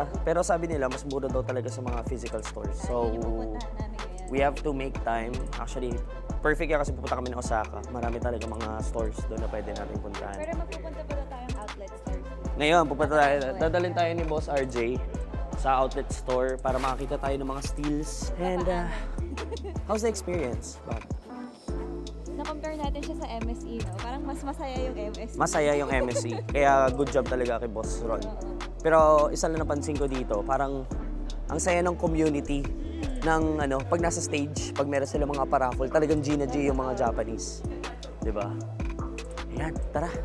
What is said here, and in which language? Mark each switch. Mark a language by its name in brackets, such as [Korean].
[Filipino] Pero sabi nila, mas mura daw talaga sa mga physical stores. [English] So, we have to make time. [Filipino] Actually, perfect yan kasi pupunta kami ng Osaka. Marami talaga mga stores doon na pwede natin puntahan. Pero magpupunta pala tayong outlet stores. Ngayon, pupunta tayo, dadalhin tayo ni Boss RJ sa outlet store para makakita tayo ng mga steals. [English] And how's the experience, Bob? [Filipino] Na-compare natin siya sa MSE, no? Parang mas masaya yung MSE. Masaya yung MSC. Kaya good job talaga kay Boss Ron. Pero isa lang napansin ko dito, parang ang saya ng community ng pag nasa stage, pag meron sila mga paraffle, talagang G na G yung mga Japanese. 'Di ba? Ayan, tara.